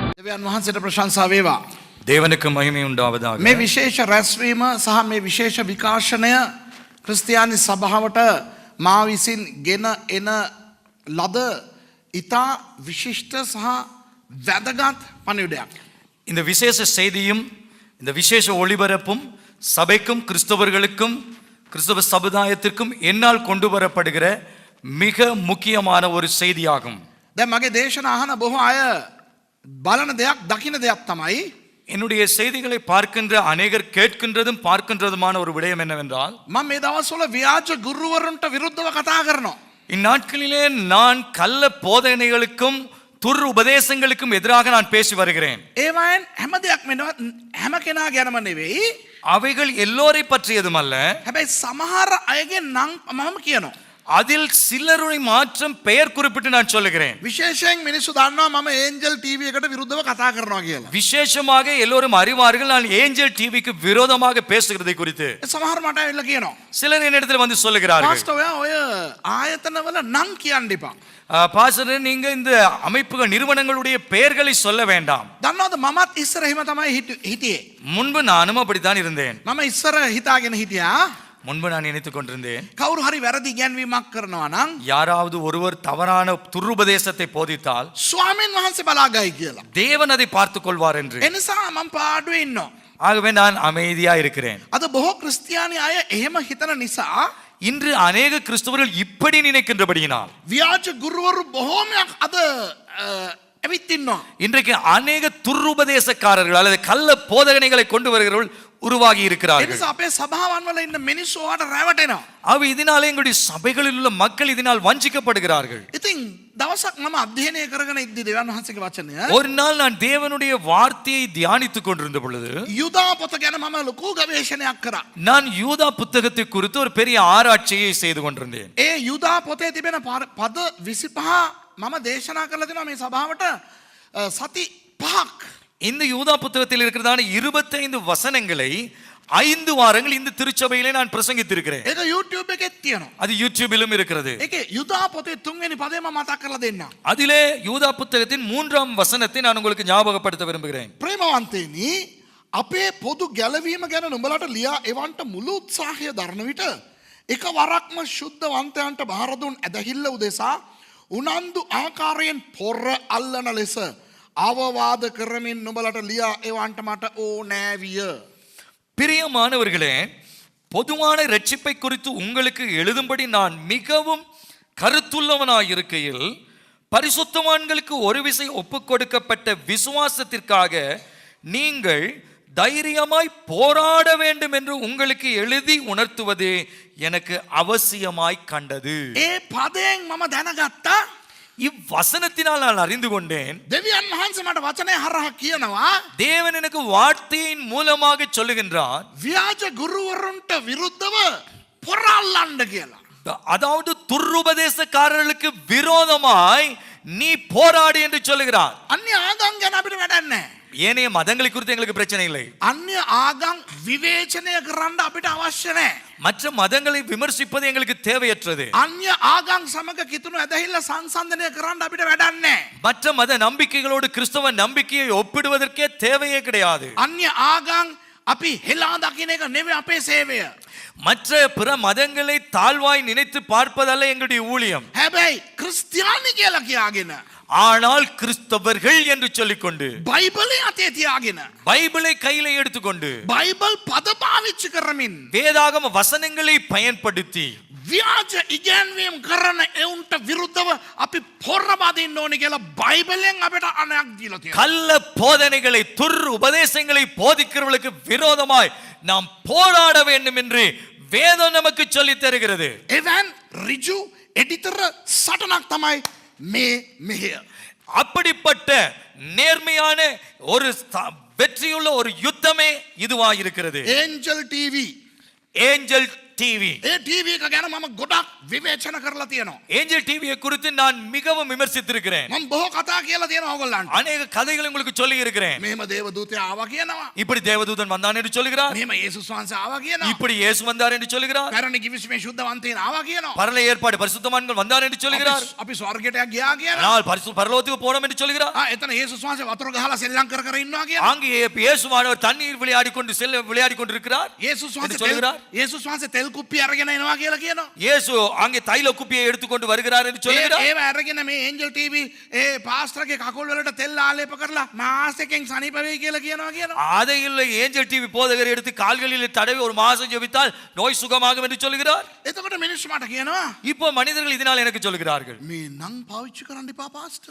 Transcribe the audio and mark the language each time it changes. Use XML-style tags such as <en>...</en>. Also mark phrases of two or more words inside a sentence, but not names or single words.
<si>දෙවියන් වහන්සේට ප්‍රශංසා වේවා.</si> <ta>தேவனுக்கு மகிமை உண்டாவதாக.</ta> <si>මේ විශේෂ රැස්වීම සහ මේ විශේෂ විකාශනය ක්‍රිස්තියානි සභාවට මා විසින් ගෙන එන ලද ඉතා විශිෂ්ට සහ වැදගත් පණිවිඩයක්.</si> <ta>இந்த விசேஷ செய்தியும் இந்த விசேஷ ஒளிபரப்பும் சபைக்கும் கிறிஸ்தவர்களுக்கும் கிறிஸ்தவ சமுதாயத்திற்கும் என்னால் கொண்டு வரப்படுகிற மிக முக்கியமான ஒரு செய்தியாகும்.</ta> <si>දැන් මගේ දේශන අහන බොහෝ අය බලන දෙයක් දකින්න දෙයක් තමයි</si> <ta>என்னுடைய செய்திகளை பார்க்கின்ற அநேகர் கேட்கின்றதும் பார்க்கின்றதுமான ஒரு விடயம் என்னவென்றால்,</ta> <si>මම මේ දවස්වල ව්‍යාජ ගුරුවරුන්ට විරුද්ධව කතා කරනවා.</si> <ta>இந்நாட்களிலே நான் கள்ள போதனைகளுக்கும் துர் உபதேசங்களுக்கும் எதிராக நான் பேசி வருகிறேன்.</ta> <si>ඒවයින් හැම දෙයක් මෙන්නවත් හැම කෙනා ගැනම නෙවෙයි.</si> <ta>அவைகள் எல்லோரை பற்றியதும் அல்ல.</ta> <si>හැබැයි සමහර අයගේ නම් මම කියනවා.</si> <ta>அதில் சிலருடைய மாற்றம் பெயர் குறிப்பிட்டு நான் சொல்லுகிறேன்.</ta> <si>විශේෂයෙන් මිනිස්සු දන්නවා මම ඒන්ජල් ටීවී එකට විරුද්ධව කතා කරනවා කියලා.</si> <ta>விசேஷமாக எல்லோரும் அறிவார்கள் நான் ஏஞ்சல் டிவிக்கு விரோதமாக பேசுகிறதை குறித்து.</ta> <si>සමහර මට ඇවිල්ලා කියනවා.</si> <ta>சிலர் என்னிடத்தில் வந்து சொல்லுகிறார்கள்,</ta> <si>පාස්ටර් ඔය ආයතනවල නම් කියන්න එපා.</si> <ta>பாஸ்டர் நீங்க இந்த அமைப்புகள் நிறுவனங்களுடைய பெயர்களை சொல்ல வேண்டாம்.</ta> <si>දන්නවද මමත් ඉස්සර එහෙම තමයි හිටියේ.</si> <ta>முன்பு நானும் அப்படித்தான் இருந்தேன்.</ta> <si>මම ඉස්සර හිතාගෙන හිටියා</si> <ta>முன்பு நான் நினைத்துக் கொண்டிருந்தேன்,</ta> <si>කවුරු හරි වැරදි ඉගැන්වීමක් කරනවා නම්</si> <ta>யாராவது ஒருவர் தவறான துருபதேசத்தை போதித்தால்</ta> <si>ස්වාමීන් වහන්සේ බලාගයි කියලා.</si> <ta>தேவன் அதை பார்த்துக் கொள்வார் என்று.</ta> <si>ඒ නිසා මම පාඩුවේ ඉන්නවා.</si> <ta>ஆகவே நான் அமைதியா இருக்கிறேன்.</ta> <si>අද බොහෝ ක්‍රිස්තියානි අය එහෙම හිතන නිසා</si> <ta>இன்று அநேக கிறிஸ்தவர்கள் இப்படி நினைக்கின்றபடியினால்</ta> <si>ව්‍යාජ ගුරුවරු බොහෝමයක් අද ඇවිත් ඉන්නවා.</si> <ta>இன்றைக்கு அநேக துருபதேசக்காரர்கள் அல்லது கள்ள போதகனைகளை கொண்டு வருகிறவர்கள் உருவாகி</ta> <si>ඒ</si> <ta>இருக்கிறார்கள்.</ta> <si>නිසා අපේ සභාවන් වල ඉන්න මිනිස්සු ඔයාට රැවටෙනවා.</si> <ta>இதனாலே எங்களுடைய சபைகளில் உள்ள மக்கள் இதனால் வஞ்சிக்கப்படுகிறார்கள்.</ta> <si>ඉතින් දවසක් මම අධ්‍යයනය කරගෙන ඉද්දි දෙවියන් වහන්සේගේ වචනය</si> <ta>ஒரு நாள் நான் தேவனுடைய வார்த்தையை தியானித்துக் கொண்டிருந்த பொழுது</ta> <si>යුදා පොත ගැන මම ලොකු ගවේෂණයක් කරා.</si> <ta>நான் யூதா புத்தகத்தை குறித்து ஒரு பெரிய ஆராய்ச்சியை செய்து கொண்டிருந்தேன்.</ta> <si>ඒ යුදා පොතේ තිබෙන පද 25 මම දේශනා කරලා දෙනවා මේ සභාවට සති 5ක්.</si> <ta>இந்த யூதா புத்தகத்தில் இருக்கிறதான 25 வசனங்களை 5 வாரங்கள் இந்த திருச்சபையிலே நான் பிரசங்கித்திருக்கிறேன்.</ta> <si>ඒක YouTube එකේ තියෙනවා.</si> <ta>அது யூடியூபிலும் இருக்கிறது.</ta> <si>ඒකේ යුදා පොතේ 3 වෙනි පදේ මම මතක් කරලා දෙන්නම්.</si> <ta>அதிலே யூதா புத்தகத்தின் 3ஆம் வசனத்தை நான் உங்களுக்கு ஞாபகப்படுத்த விரும்புகிறேன்.</ta> <si>ප්‍රේමවන්තේනි අපේ පොදු ගැලවීම ගැන නුඹලට ලියා එවන්ට මුළු උත්සාහය දරන විට එක වරක්ම ශුද්ධවන්තයන්ට බාර දුන් ඇදහිල්ල උදෙසා උනන්දු ආකාරයෙන් පොර අල්ලන ලෙස අවවාද කරමින් නුඹලට ලියා එවන්ට මට ඕනෑ විය.</si> <ta>பிரியமானவர்களே, பொதுவான இரட்சிப்பை குறித்து உங்களுக்கு எழுதும்படி நான் மிகவும் கருத்துள்ளவனாய் இருக்கையில் பரிசுத்தவான்களுக்கு ஒரு விசை ஒப்புக் கொடுக்கப்பட்ட விசுவாசத்திற்காக நீங்கள் தைரியமாய் போராட வேண்டும் என்று உங்களுக்கு எழுதி உணர்த்துவதே எனக்கு அவசியமாய் கண்டது.</ta> <si>ඒ පදයෙන් මම දැනගත්තා</si> <ta>இவ்வசனத்தினால் நான் அறிந்து கொண்டேன்,</ta> <si>දෙවියන් වහන්සේ මට වචනය හරහා කියනවා</si> <ta>தேவன் எனக்கு வார்த்தையின் மூலமாக சொல்லுகின்றார்,</ta> <si>ව්‍යාජ ගුරුවරුන්ට විරුද්ධව පොර අල්ලන්න කියලා.</si> <ta>அதாவது துர்உபதேசக்காரர்களுக்கு விரோதமாய் நீ போராடு என்று சொல்லுகிறார்.</ta> <si>අන්‍ය ආගම් ගැන අපිට වැඩක් නැහැ.</si> <ta>ஏனைய மதங்களை குறித்து எங்களுக்கு பிரச்சனை இல்லை.</ta> <si>අන්‍ය ආගම් විවේචනය කරන්න අපිට අවශ්‍ය නැහැ.</si> <ta>மற்ற மதங்களை விமர்சிப்பது எங்களுக்கு தேவையற்றது.</ta> <si>අන්‍ය ආගම් සමග කිතුණු ඇදහිල්ල සංසන්දනය කරන්න අපිට වැඩක් නැහැ.</si> <ta>மற்ற மத நம்பிக்கைகளோடு கிறிஸ்தவ நம்பிக்கையை ஒப்பிடுவதற்கே தேவையே கிடையாது.</ta> <si>අන්‍ය ආගම් අපි හෙලා දකින්න එක නෙවෙයි අපේ සේවය.</si> <ta>மற்ற பிற மதங்களை தாழ்வாய் நினைத்து பார்ப்பதல்ல எங்களுடைய ஊழியம்.</ta> <si>හැබැයි ක්‍රිස්තියානි කියලා කියාගෙන</si> <ta>ஆனால் கிறிஸ்தவர்கள் என்று சொல்லிக்கொண்டு</ta> <si>බයිබලේ අතේ තියාගෙන</si> <ta>பைபிளை கையில எடுத்துக்கொண்டு</ta> <si>බයිබල් පද පාවිච්චි කරමින්</si> <ta>வேதாகம வசனங்களை பயன்படுத்தி</ta> <si>ව්‍යාජ ඉගැන්වීම් කරන එවුන්ට විරුද්ධව අපි පොර බදින්න ඕනේ කියලා බයිබලෙන් අපිට අනයක් දීලා තියෙනවා.</si> <ta>கள்ள போதனைகளை துர் உபதேசங்களை போதிக்கிறவர்களுக்கு விரோதமாய் நாம் போராட வேண்டும் என்று வேதம் நமக்கு சொல்லி தருகிறது.</ta> <si>එවන් ඍජු එඩිතර සටනක් තමයි මේ මෙහෙය.</si> <ta>அப்படிப்பட்ட நேர்மையான ஒரு வெற்றியுள்ள ஒரு யுத்தமே இதுவா இருக்கிறது.</ta> <si>ඒන්ජල් ටීවී</si> <ta>ஏஞ்சல் டிவி.</ta> <si>ඒ ටීවී එක ගැන මම ගොඩක් විවේචන කරලා තියෙනවා.</si> <ta>ஏஞ்சல் டிவியை குறித்து நான் மிகவும் விமர்சித்திருக்கிறேன்.</ta> <si>මම බොහෝ කතා කියලා තියෙනවා ඕගොල්ලන්ට.</si> <ta>அநேக கதைகளை உங்களுக்கு சொல்லி இருக்கிறேன்.</ta> <si>මෙහෙම දේවදූතයා ආවා කියනවා.</si> <ta>இப்படி தேவதூதன் வந்தான் என்று சொல்லுகிறார்.</ta> <si>මෙහෙම යේසුස් වහන්සේ ආවා කියනවා.</si> <ta>இப்படி இயேசு வந்தார் என்று சொல்லுகிறார்.</ta> <si>පැරණි කිවිසුමේ සුද්ධවන්තයන් ආවා කියනවා.</si> <ta>பரல ஏற்பாடு பரிசுத்தவான்கள் வந்தார் என்று சொல்லுகிறார்.</ta> <si>අපි ස්වර්ගයට ගියා කියනවා.</si> <ta>ஆனால் பரலோகத்துக்கு போனோம் என்று சொல்லுகிறார்.</ta> <si>එතන යේසුස් වහන්සේ වතුර ගහලා සෙල්ලම් කර කර ඉන්නවා කියනවා.</si> <ta>அங்கே இயேசுவானவர் தண்ணீர் விளையாடி கொண்டிருக்கிறார்.</ta> <si>යේසුස්</si> <ta>என்று சொல்லுகிறார்.</ta> <si>වහන්සේ තෙල් කුප්පිය අරගෙන එනවා කියලා කියනවා.</si> <ta>இயேசு அங்கே தைல குப்பியை எடுத்துக்கொண்டு வருகிறார் என்று சொல்லுகிறார்.</ta> <si>ඒව අරගෙන මේ ඒන්ජල් ටීවී ඒ පාස්ටර්ගේ කකුල් වලට තෙල් ආලේප කරලා මාස එකෙන් සනීප වෙයි කියලා කියනවා.</si> <ta>அதை இல்லை ஏஞ்சல் டிவி போதகர் எடுத்து கால்களில் தடவி ஒரு மாசம் ஜெபித்தால் நோய் சுகமாகும் என்று சொல்லுகிறார்.</ta> <si>එතකොට මිනිස්සු මට කියනවා</si> <ta>இப்போ மனிதர்கள் இதனால் எனக்கு சொல்லுகிறார்கள்,</ta> <si>මේ නම් පාවිච්චි කරන්න එපා පාස්ටර්.</si>